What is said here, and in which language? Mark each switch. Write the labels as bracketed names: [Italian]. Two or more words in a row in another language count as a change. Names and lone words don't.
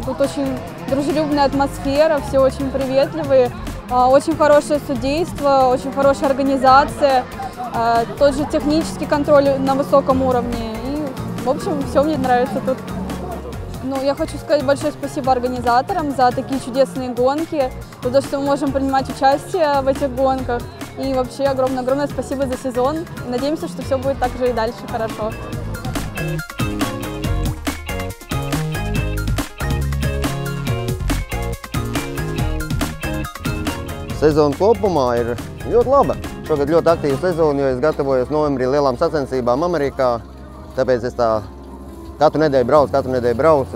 [Russian] Тут очень дружелюбная атмосфера, все очень приветливые, очень хорошее судейство, очень хорошая организация, тот же технический контроль на высоком уровне. И, в общем, все мне нравится тут. Ну, я хочу сказать большое спасибо организаторам за такие чудесные гонки, за то, что мы можем принимать участие в этих гонках. И вообще огромное-огромное спасибо за сезон. И надеемся, что все будет так же и дальше хорошо. [Latvian] Sezona kopumā ir ļoti laba. Šogad ļoti aktīva sezona, jo es gatavojos novembrī lielām sacensībām Amerikā. Tāpēc es tā katru nedēļu braucu.